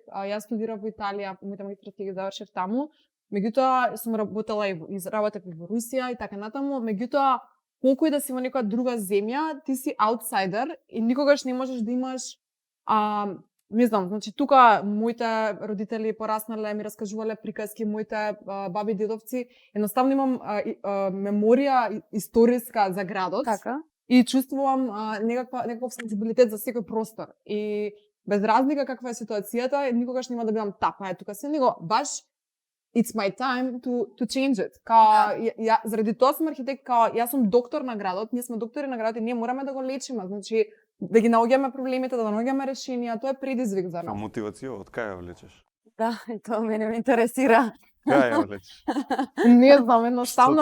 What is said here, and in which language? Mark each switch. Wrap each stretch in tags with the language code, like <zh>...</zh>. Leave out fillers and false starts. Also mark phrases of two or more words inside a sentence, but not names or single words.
<mk>Јас студирав во Италија, моите магистратски ги завршив таму, меѓутоа сум работела и работев во Русија и така натаму, меѓутоа колку и да си во некоја друга земја, ти си аутсайдер и никогаш не можеш да имаш не знам, значи тука моите родители пораснале, ми раскажувале приказки, моите баби дедовци, едноставно имам меморија историска за градот. Така. И чувствувам некаков сензибилитет за секој простор. И без разлика каква е ситуацијата, никогаш нема да бидам тапа, тука се него баш</mk> <en>it's my time to change it.</en> <mk>Заради тоа сум архитект, јас сум доктор на градот, ние сме доктори на градот и ние мораме да го лечиме, значи да ги наоѓаме проблемите, да наоѓаме решенија, тоа е предизвик за нас. А мотивација од кај ја влечеш? Да, и тоа мене ме интересира. Кај ја влечеш? Не знам, едноставно.</mk>